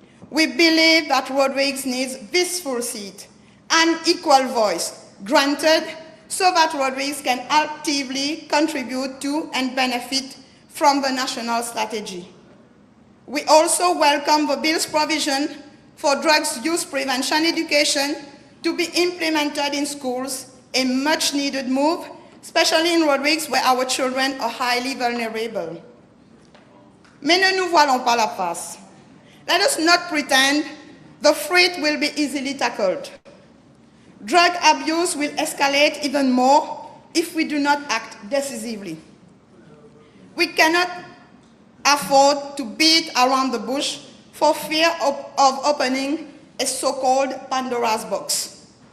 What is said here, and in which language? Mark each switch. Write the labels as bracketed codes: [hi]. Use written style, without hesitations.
[en] We believe that Rodrigues needs this full seat and equal voice granted so that Rodrigues can actively contribute to and benefit from the national strategy. We also welcome the bill's provision for drugs use prevention education to be implemented in schools, a much-needed move, especially in Rodrigues where our children are highly vulnerable. [fr] Mais ne nous voilons pas la face. [en] Let us not pretend the threat will be easily tackled. Drug abuse will escalate even more if we do not act decisively. We cannot afford to beat around the bush for fear of opening a so-called Pandora's box.